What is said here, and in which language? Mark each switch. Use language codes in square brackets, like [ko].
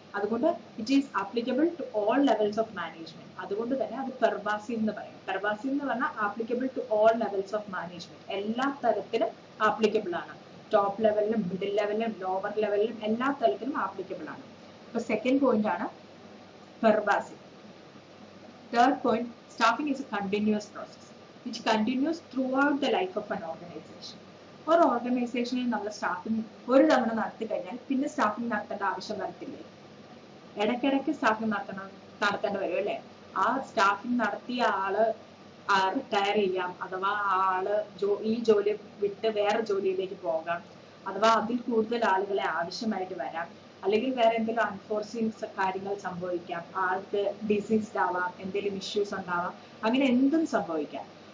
[en] അതുകൊണ്ട് it is applicable to all levels of management. [ml] അതുകൊണ്ട് തന്നെ അത് പെർവാസീവ് എന്ന് പറയും. പെർവാസീവ് എന്ന് പറഞ്ഞാൽ [en] Applicable to all levels of management. [ml] എല്ലാ തരത്തിലും ആപ്ലിക്കബിൾ ആണ്. ടോപ്പ് ലെവലിലും മിഡിൽ ലെവലിലും ലോവർ ലെവലിലും എല്ലാ തലത്തിലും ആപ്ലിക്കബിൾ ആണ്. അപ്പൊ സെക്കൻഡ് പോയിന്റ് ആണ് pervasive. [en] Third point, staffing is a continuous process which continues throughout the life of an organization. [ml] ഒരു ഓർഗനൈസേഷനിൽ നമ്മൾ സ്റ്റാഫിംഗ് ഒരു തവണ നടത്തി കഴിഞ്ഞാൽ പിന്നെ സ്റ്റാഫിംഗ് നടത്തേണ്ട ആവശ്യം വരത്തില്ലേ? ഇടയ്ക്കിടയ്ക്ക് സ്റ്റാഫിംഗ് നടത്തേണ്ടി വരും അല്ലെ? ആ സ്റ്റാഫിംഗ് നടത്തിയ ആള് റിട്ടയർ ചെയ്യാം, അഥവാ ആള് ഈ ജോലി വിട്ട് വേറെ ജോലിയിലേക്ക് പോകാം, അഥവാ അതിൽ കൂടുതൽ ആളുകളെ ആവശ്യമായിട്ട് വരാം, അല്ലെങ്കിൽ വേറെ എന്തെങ്കിലും അൺഫോർസീൻ കാര്യങ്ങൾ സംഭവിക്കാം, ആൾക്ക് ഡിസീസ്ഡ് ആവാം, എന്തെങ്കിലും ഇഷ്യൂസ് ഉണ്ടാവാം, അങ്ങനെ എന്തും സംഭവിക്കാം.